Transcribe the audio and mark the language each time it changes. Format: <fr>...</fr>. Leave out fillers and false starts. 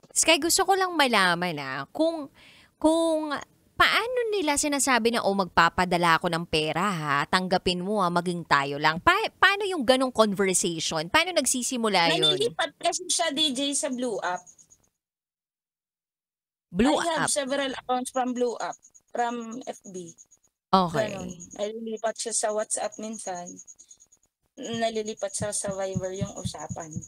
<tl>Sky, gusto ko lang malaman kung paano nila sinasabi na magpapadala ako ng pera ha, tanggapin mo maging tayo lang. Paano yung ganong conversation? Paano nagsisimula yun? Nalilipat kasi siya DJ sa Blue App.</tl> <en>Blue I have App? several accounts from Blue App, from FB. Okay.</en> <tl>Ganon. Nalilipat siya sa WhatsApp minsan. Nalilipat siya sa Viber yung usapan.</tl>